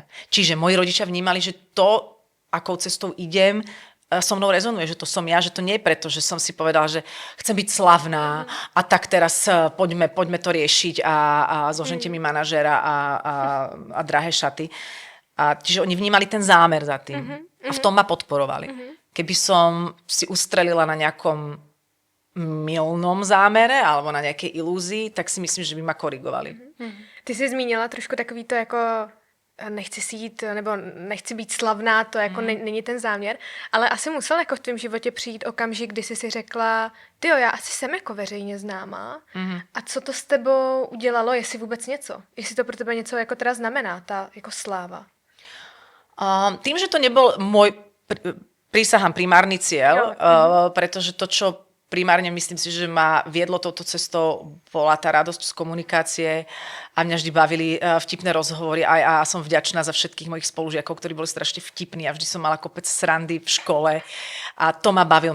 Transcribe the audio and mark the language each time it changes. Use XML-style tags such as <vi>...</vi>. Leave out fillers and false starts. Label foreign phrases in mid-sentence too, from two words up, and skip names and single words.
<sk>Čiže moji rodičia vnímali, že to, akou cestou idem, so mnou rezonuje, že to som ja, že to nie je preto, že som si povedala, že chcem byť slavná a tak teraz poďme to riešiť a zožente mi manažéra a drahé šaty. A čiže oni vnímali ten zámer za tým. A v tom ma podporovali. keby som si ustrelila na nejakom mylnom zámere alebo na nejakej ilúzii, tak si myslím, že by ma korigovali.</sk> <cs>Ty jsi zmínila trošku takový to jako nechci si jít, nebo nechci být slavná, to jako není ten záměr, ale asi musel jako v tvém životě přijít okamžik, kdy jsi si řekla, tyjo, já asi jsem jako veřejně známá a co to s tebou udělalo, jestli vůbec něco? Jestli to pro tebe něco jako teda znamená, ta jako sláva?</cs> <sk>Tým, že to nebol môj, prísahám, primárny cieľ, pretože to, čo primárne myslím si, že ma viedlo touto cestou, bola tá radosť z komunikácie a mňa vždy bavili vtipné rozhovory a som vďačná za všetkých mojich spolužiakov, ktorí boli strašne vtipní a vždy som mala kopec srandy v škole a to ma bavil.</sk>